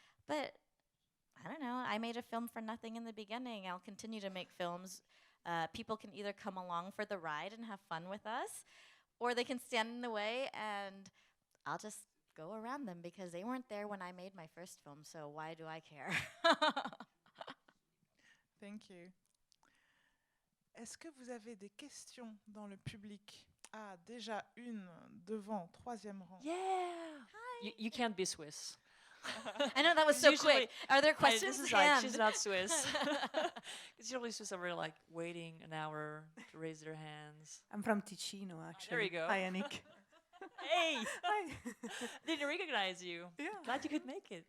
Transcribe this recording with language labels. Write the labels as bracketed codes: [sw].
[en] But I don't know. I made a film for nothing in the beginning. I'll continue to make films. People can either come along for the ride and have fun with us, or they can stand in the way, and I'll just go around them because they weren't there when I made my first film, so why do I care? Thank you. [fr] Est-ce que vous avez des questions dans le public? Ah, déjà une devant, 3e rang. [en] Yeah! You can't be Swiss. I know, that was so quick. Are there questions? This is like, she's not Swiss. Because usually Swiss are like waiting an hour to raise their hands. I'm from Ticino, actually. There you go. Hi, Annick. Hey! Hi. Didn't recognize you. Yeah. Glad you could make it.